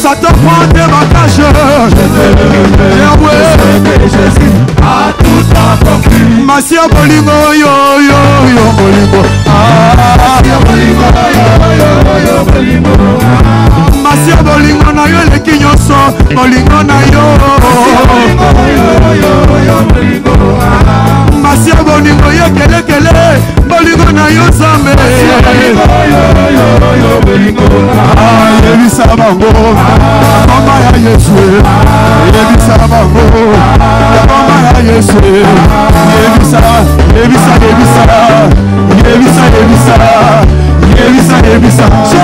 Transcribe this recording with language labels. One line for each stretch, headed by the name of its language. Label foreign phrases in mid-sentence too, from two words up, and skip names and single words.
French: prends tes bagages. Jésus a tout accompli.
Lingala: Masia bolingo yo yo yo bolingo. Masia bolingo yo bolingo. Masia bolingo na yo le kinyoso bolingo na yo. Masia bolingo yo kele kele bolingo na yo zambe. Yebisa bango mama ya Yesu. Yebisa bango mama ya Yesu. Yebisa yebisa yebisa yebisa yebisa yebisa yebisa so